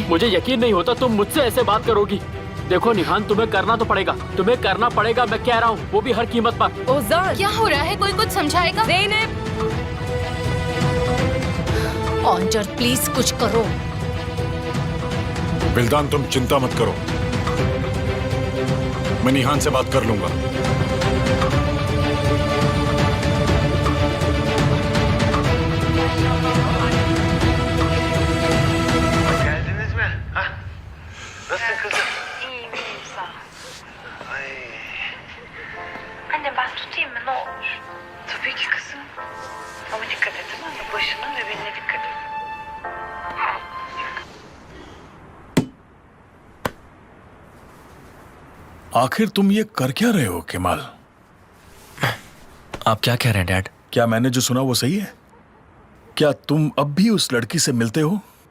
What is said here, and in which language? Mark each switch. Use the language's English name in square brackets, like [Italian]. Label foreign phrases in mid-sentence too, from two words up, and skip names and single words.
[Hindi] मुझे यकीन नहीं होता तुम मुझसे ऐसे बात करोगी। देखो निहान, तुम्हें करना तो पड़ेगा, तुम्हें करना पड़ेगा, मैं कह रहा हूँ, वो भी हर कीमत पर। ओजान, क्या हो रहा है? कोई कुछ समझाएगा? ऑन्जर, प्लीज कुछ करो। बिल्दान, तुम चिंता मत करो, मैं निहान से बात कर लूंगा। [Turkish] Geldiniz mi? Ha? Nasılsın kızım? İyiyim, sağ ol. Anne, ben tutayım mı? Ne olur? Tabii ki kızım. Ama dikkat et, tamam mı? Başına ve beline dikkat et. [Hindi] आखिर तुम ये कर क्या रहे हो केमाल? आप क्या कह रहे हैं डैड? क्या मैंने जो सुना वो सही है? क्या तुम अब भी उस लड़की से मिलते हो?